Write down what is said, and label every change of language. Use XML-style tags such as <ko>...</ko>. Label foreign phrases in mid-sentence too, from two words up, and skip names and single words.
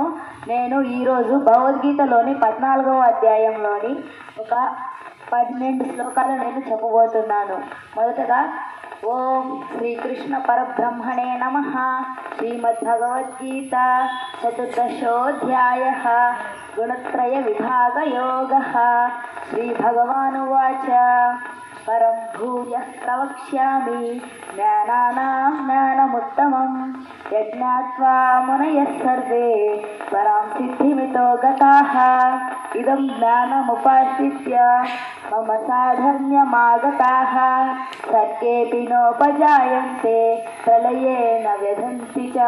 <te>నేను ఈరోజు భగవద్గీతలోని 14వ అధ్యాయంలోని ఒక 12 శ్లోకాలు నేను చెప్పబోతున్నాను.</te> <sa>మొదటగా ఓం శ్రీకృష్ణ పరబ్రహ్మణే నమః. శ్రీమద్భగవద్గీత చతుర్దశోऽధ్యాయः గుణత్రయ విభాగ యోగः. శ్రీభగవానువాచ परं भूयः प्रवक्ष्यामि ज्ञानानां ज्ञानमुत्तमं यज्ञात्वा मुनयः सर्वे परां सिद्धिमितो गताः. इदं ज्ञानमुपाश्रित्य मम साधर्म्यमागताः सर्गेऽपि नोपजायन्ते प्रलये न व्यधन्ति च.</sa>